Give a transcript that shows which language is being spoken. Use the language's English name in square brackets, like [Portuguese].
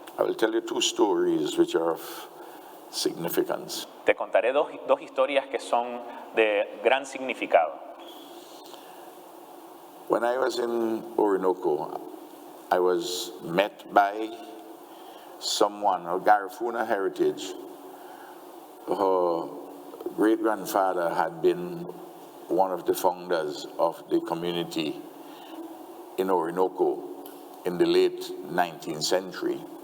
[English] I will tell you two stories which are of significance. [Spanish] Te contaré dos historias que son de gran significado. [English] When I was in Orinoco, I was met by someone of Garifuna heritage. Her great-grandfather had been one of the founders of the community in Orinoco in the late 19th century.